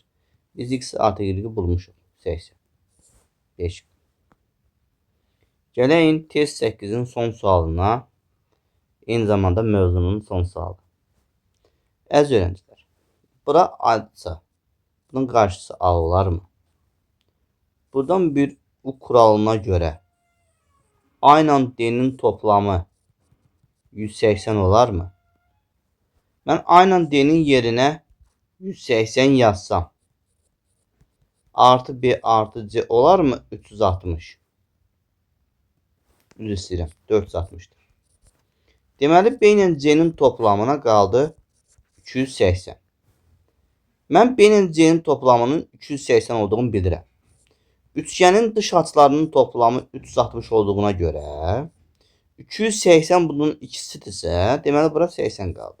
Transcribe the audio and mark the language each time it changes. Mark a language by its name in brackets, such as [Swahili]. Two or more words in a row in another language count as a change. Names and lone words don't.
[Azerbaijani] Biz x artı y bulmuşuq. 80. 5. Gəlin test 8'in son sualına. Eyni zamanda mövzunun son sualı. Əziz öğrenciler, bura A-dsa, bunun qarşısı A olar mı? Buradan bir u kuralına göre A ilə D'nin toplamı 180 olar mı? [Turkish] Ben A ilə D'nin yerine 180 yazsam artı B artı C olar mı? [Azerbaijani] 360. Üzr istəyirəm, 460'dır. Deməli B ilə C'nin toplamına qaldı 280. Mən B ilə C'nin toplamının 280 olduğunu bilirəm. [Turkish] Üçgenin dış açılarının toplamı 360 olduğuna göre 280 bunun ikisidirsə, deməli bura 80 qaldı.